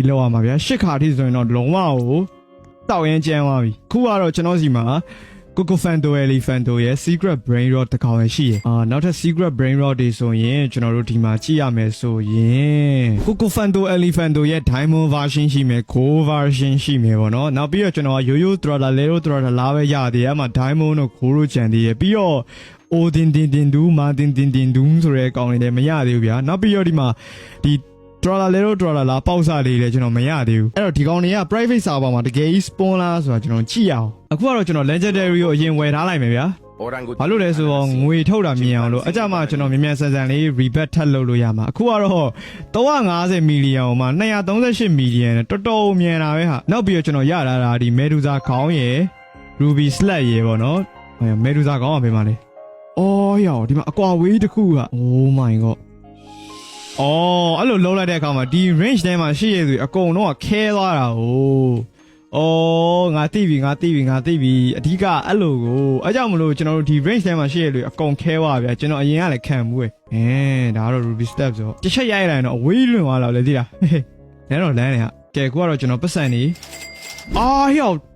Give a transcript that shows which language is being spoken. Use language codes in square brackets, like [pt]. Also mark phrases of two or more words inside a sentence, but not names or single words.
[my] လောက်ရမှာဗျာ10ခါထိဆိုရင်တော့လုံးဝကိုတောက်ရင်ကျန်းသွားပြီခုကတော့ကျွန်တော်စီမှာCoco Fanto Elefanto ရဲ့ [en] secret brain rot [my] တစ်ကောင်ရှိရနောက်ထပ် [en] secret brain rot [my] တွေဆိုရင်ကျွန်တော်တို့ဒီ မှာကြည့်ရမယ်ဆိုရင် Coco Fanto Elefanto ရဲ့ [en] diamond version [my] ရှိမယ် [en] gold version [my] ရှိမယ်ပေါ့နော်နောက်ပြီးတော့ကျွန်တော်ရိုးရိုး throttle lero throttle လာပဲရ သေးတယ်အဲ့မှာ diamond တို့ gold တို့ကျန်သေးရပြီးတော့ Odin din du ma din du ဆိုတဲ့ကောင်တွေလည်းမရသေးဘူးဗျာနောက်ပြီးတော့ဒီမှာဒီ Trawler Lero Trawler လာပေါက်စားလေးလေကျွန်တော်မရသေးဘူးအဲ့တော့ဒီကောင်တွေက [en] private server [my] မှာတကယ်ကြီး spawn လားဆိုတာကျွန်တော်ကြည့်အောင်အခုကတော့ကျွန်တော် legendary ကိုအရင်ဝယ်ထားလိုက်မယ်ဗျာဘာလို့လဲဆိုတော့ငွေထုတ်တာမြင်အောင်လို့အကြမှာကျွန်တော်မြန်ဆန်လေး rebirth ထပ်လုပ်လို့ရမှာအခုကတော့ 350 million မှာ238 million တော်တော်မြန်တာပဲဟာနောက်ပြီးတော့ကျွန်တော်ရလာတာဒီ Medusa ခေါင်းရယ် Ruby Slat ရယ်ပေါ့နော် Medusa ခေါင်း ကဘယ်မှာလဲအော်ရောဒီမှာအကွာဝေးတစ်ခုက [en] Oh my god [my] အော်အဲ့လိုလုံးလိုက်တဲ့အခါမှာဒီ range ထဲမှာရှိရသူအကုန်လုံးကခဲသွားတာ哦အော်ငါသိပြီအဓိကအဲ့လိုကိုအဲ့ကြောင့်မလို့ကျွန်တော်တို့ဒီ range ထဲမှာရှိရလူအကုန်ခဲသွားဗျာကျွန်တော်အရင်ကလည်းခံမှုပဲဒါကတော့ Ruby Step ဆိုတစ်ချက်ရိုက်လိုက်တော့အဝေးလွန်သွားတော့လေသိလားလမ်းတော့လမ်းနေဟာကဲကိုကတော့ကျွန်တော်ပတ်စံနေအာဟေ့